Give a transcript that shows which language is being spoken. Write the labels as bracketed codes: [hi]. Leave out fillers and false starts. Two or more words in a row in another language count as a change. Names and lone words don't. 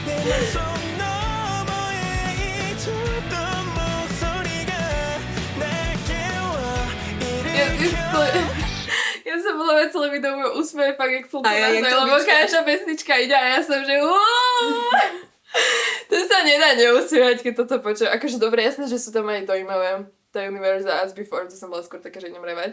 [ko] 속 너머에 잊었던 목소리가 날 깨워 [sk] Ja som bola celé video môj úsmev, fakt jak slnko A ja, jak lebo trubička. každá pesnička ide a ja som, že to sa nedá neusmievať, keď toto počujem. Akože dobre, jasné, že sú tam aj dojímavé. Tá Universe a As Before, to som bola skôr taká, že idem revať.